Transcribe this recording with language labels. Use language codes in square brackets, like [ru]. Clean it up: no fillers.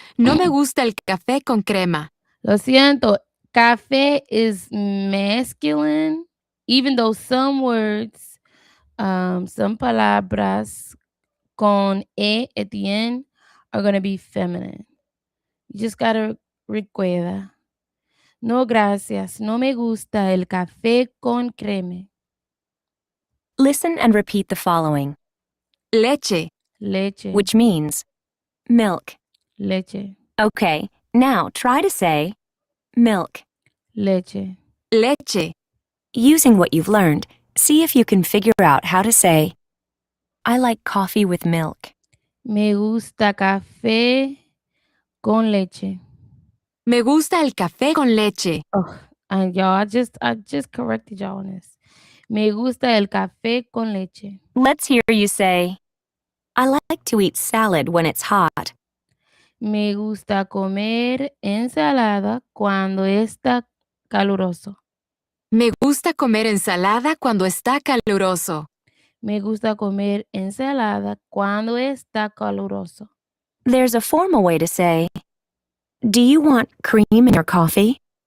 [es] No me gusta el café con crema. Lo siento. [en] Café is masculine, even though some words, some [es] palabras con e [en] at the end are going to be feminine. You just gotta recuerda. [es] No, gracias. No me gusta el café con crema. [en] Listen and repeat the following, [es] Leche. Leche, [en] which means milk. [es] leche, [en] Okay, now try to say milk. [es] leche. Leche. [en] Using what you've learned, see if you can figure out how to say, "I like coffee with milk." [es] Me gusta café con leche. Me gusta el café con leche. [en] Oh, and y'all, I just corrected y'all on this. [es] Me gusta el café con leche. [en] Let's hear you say, "I like to eat salad when it's hot." [es] Me gusta comer ensalada cuando está caluroso. Me gusta comer ensalada cuando está caluroso. Me gusta comer ensalada cuando está caluroso. [en] There's a formal way to say, "Do you want cream in your coffee?"